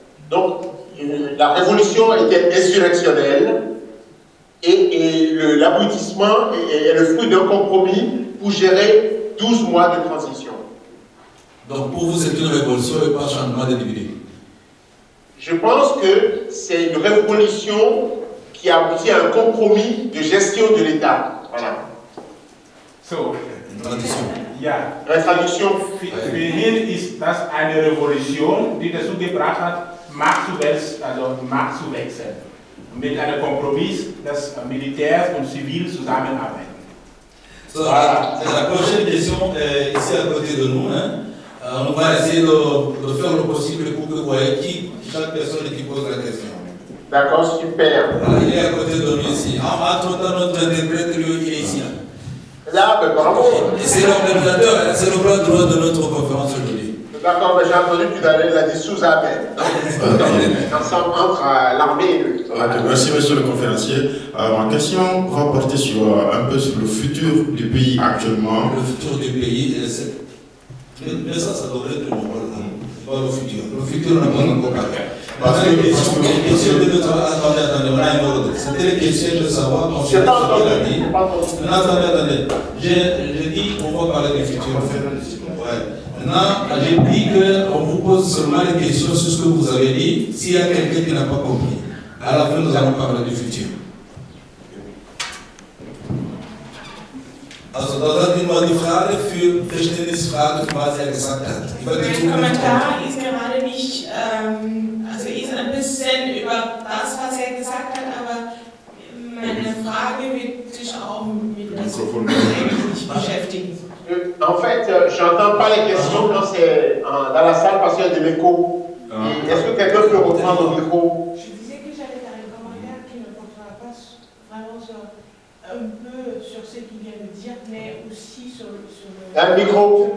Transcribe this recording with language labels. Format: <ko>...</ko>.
<fr>Donc la révolution était insurrectionnelle, et l'aboutissement est le fruit d'un compromis pour gérer 12 mois de transition. Donc pour vous, c'est une révolution et pas un changement d'individu? Je pense que c'est une révolution qui aboutit à un compromis de gestion de l'État. Voilà. So, Une tradition.</fr> <de>ja.</de> <fr>La traduction.</fr> <de>Für ihn ist das eine Revolution, die dazu gebracht hat, Macht zu wechseln. Mit einem Kompromiss, dass Militär und Zivil zusammenarbeiten.</de> <fr>So, la prochaine question est ici à côté de nous. On va essayer de faire le possible pour que vous voyez chaque personne qui pose la question. D'accord, super. Il est à côté de nous ici. Entre-temps, notre interprète, lui, il est ici. Là, ben, bravo. Et c'est l'organisateur, c'est le bras droit de notre conférence aujourd'hui. D'accord, mais j'ai entendu que tu allais la dire sous Amen. Ensemble entre l'armée et le. Merci, monsieur le conférencier. Ma question va porter un peu sur le futur du pays actuellement. Le futur du pays, mais ça devrait être le problème. Pas le futur. Le futur, on n'a pas encore parlé. Les questions de notre... Attendez, on a un ordre. C'était les questions de savoir quand Je n'ai pas entendu. Attendez. J'ai dit qu'on va parler du futur. Ouais. Maintenant, j'ai dit qu'on vous pose seulement les questions sur ce que vous avez dit, s'il y a quelqu'un qui n'a pas compris. À la fin, nous allons parler du futur.</fr> <de>Also, da sind immer die Frage für Verständnisfrage quasi gesagt hat. Mein Kommentar ist gerade nicht, also ist ein bisschen über das, was er gesagt hat, aber meine Frage wird sich auch mit diesem eigentlich beschäftigen.</de> <fr>En fait, je n'entends pas les questions quand c'est dans la salle parce qu'il y a de l'écho. Est-ce que quelqu'un peut reprendre le micro? Je disais que j'avais un commentaire qui ne portera pas vraiment un peu sur ce qu'il vient de dire, mais aussi sur le... Un micro.</fr>